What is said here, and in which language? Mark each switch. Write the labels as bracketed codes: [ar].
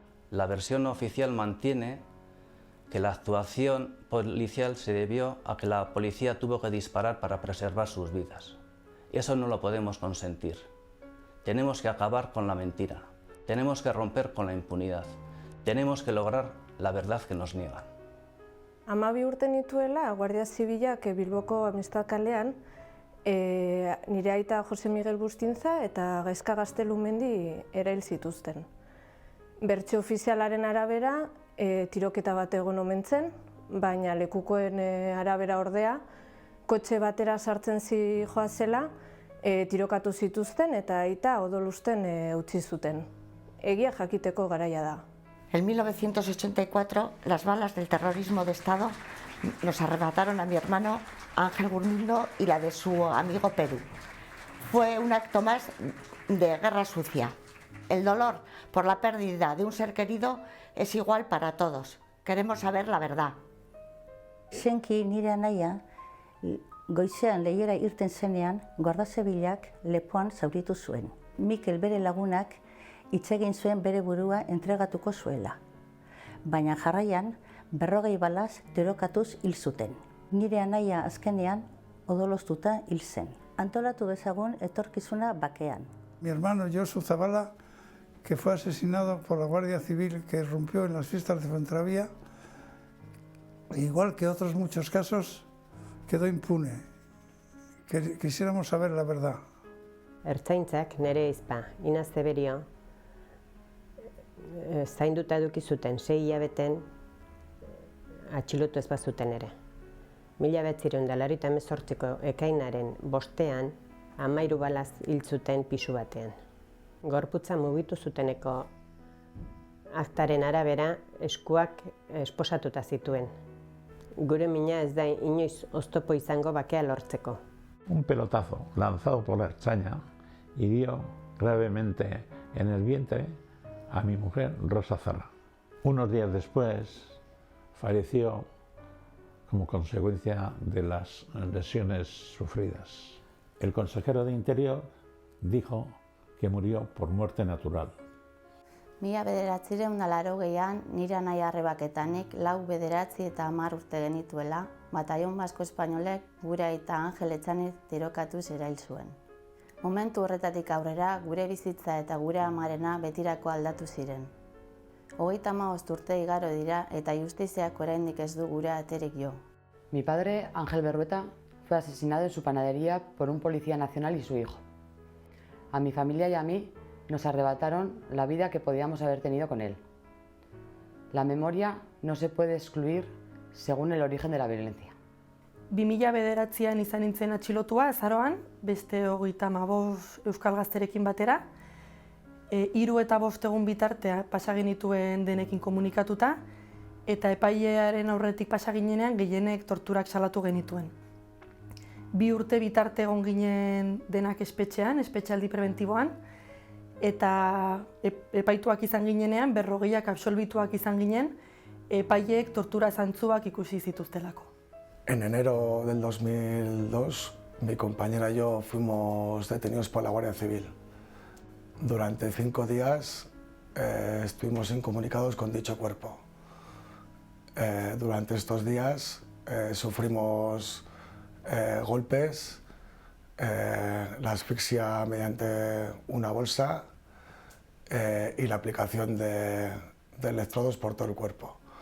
[es] La versión oficial mantiene que la actuación policial se debió a que la policía tuvo que disparar para preservar sus vidas. Eso no lo podemos consentir. Tenemos que acabar con la mentira. Tenemos que romper con la impunidad. Tenemos que lograr la verdad que nos niegan. [eu] 12 urte nituela, Guardia Zibilak Bilboko Amistad kalean, nire aita Jose Miguel Bustintza eta Gaizka Gaztelumendi erail zituzten. Bertsio ofizialaren arabera, tiroketa bat egon omen zen, baina lekukoen arabera ordea, kotxe batera sartzen zihoazela, tirokatu zituzten eta aita odolusten utzi zuten. Egia jakiteko garaia da. [es] En 1984, las balas del terrorismo de Estado nos arrebataron a mi hermano Ángel Gurmindo y la de su amigo Perú. Fue un acto más de guerra sucia. El dolor por la pérdida de un ser querido es igual para todos. Queremos saber la verdad. [eu] Senki nire anaia, goizean lehiera irten zenean, Guardia Zibilak lepoan zauritu zuen. Mikel bere lagunak hitz egin zuen bere burua entregatuko zuela. Baina jarraian, 40 balaz tirokatuz hil zuten. Nire anaia azkenean odoloztuta hil zen. Antolatu dezagun etorkizuna bakean. [es] Mi hermano Josu Zabala, que fue asesinado por la Guardia Civil que irrumpió en las fiestas de Fuenterrabía, igual que otros muchos casos, quedó impune. Quisiéramos saber la verdad. [eu] Ertzaintzak nere izpa, Inaz Zeberio, zainduta eduki zuten 6 hilabeten atxilotu ez bazuten ere. 1988ko ekainaren 5ean 13 balaz hil zuten pisu batean. Gorputza mugitu zuteneko aktaren arabera eskuak esposatuta zituen. Gure mina ez da inoiz oztopo izango bakea lortzeko. [es] Un pelotazo lanzado por la ertzaina hirió gravemente en el vientre a mi mujer Rosa Zarra. Unos días después falleció como consecuencia de las lesiones sufridas. El consejero de Interior dijo que murió por muerte natural. [eu] 1980an nire anaia arrebaketanik 4, 9 eta 10 urte genituela, Batallon Basko Espainolek gure aita Angel Etxaniz tirokatuz erail zuen. Momentu horretatik aurrera gure bizitza eta gure amarena betirako aldatu ziren. 35 urte igaro dira eta justiziak oraindik ez du gure aterik jo. [es] Mi padre, Ángel Berrueta, fue asesinado en su panadería por un policía nacional y su hijo. A mi familia y a mí nos arrebataron la vida que podíamos haber tenido con él. La memoria no se puede excluir según el origen de la violencia. [eu] 2009an izan nintzen atxilotua, azaroan, beste 35 euskal gazterekin batera. 3 eta 5 egun bitartea pasa genituen denekin komunikatuta, eta epailearen aurretik pasa ginenean gehienek torturak salatu genituen. 2 urte bitarte egon ginen denak espetxean, espetxealdi prebentiboan, eta epaituak izan ginenean, 40 absolbituak izan ginen, epaileek tortura zantzuak ikusi zituztelako. [es] En enero del 2002, mi compañera y yo fuimos detenidos por la Guardia Civil. Durante 5 días estuvimos incomunicados con dicho cuerpo. Durante estos días sufrimos golpes, la asfixia mediante una bolsa y la aplicación de electrodos por todo el cuerpo.